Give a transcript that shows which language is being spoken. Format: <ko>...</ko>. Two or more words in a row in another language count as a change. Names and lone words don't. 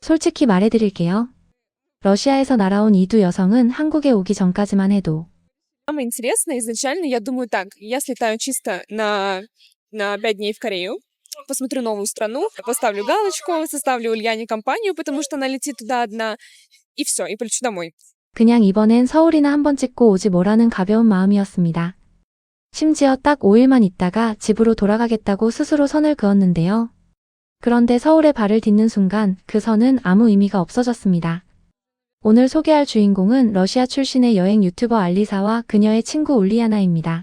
<ko>솔직히 말해드릴게요. 러시아에서 날아온 이 두 여성은 한국에 오기 전까지만 해도</ko> <ru>Самое интересное, изначально я думаю так, я слетаю чисто на 5 дней в Корею, посмотрю новую страну, поставлю галочку, составлю Ульяне компанию, потому что она летит туда одна, и все, и полечу домой.</ru> <ko>그냥 이번엔 서울이나 한번 찍고 오지 뭐라는 가벼운 마음이었습니다. 심지어 딱 5일만 있다가 집으로 돌아가겠다고 스스로 선을 그었는데요. 그런데 서울에 발을 딛는 순간 그 선은 아무 의미가 없어졌습니다. 오늘 소개할 주인공은 러시아 출신의 여행 유튜버 알리사와 그녀의 친구 울리아나입니다.</ko>